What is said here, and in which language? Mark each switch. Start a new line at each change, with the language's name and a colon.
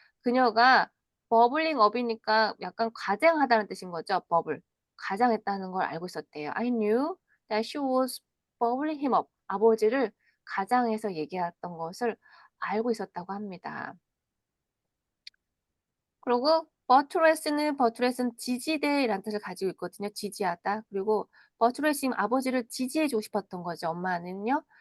Korean: 그녀가 버블링 업이니까 약간 과장하다는 뜻인 거죠. 버블. 과장했다는 걸 알고 있었대요.
English: I knew that she was bubbling him up.
Korean: 아버지를 가장해서 얘기했던 것을 알고 있었다고 합니다. 그리고 버트레스는 지지대라는 뜻을 가지고 있거든요. 지지하다. 그리고 버트레스는 아버지를 지지해주고 싶었던 거죠. 엄마는요.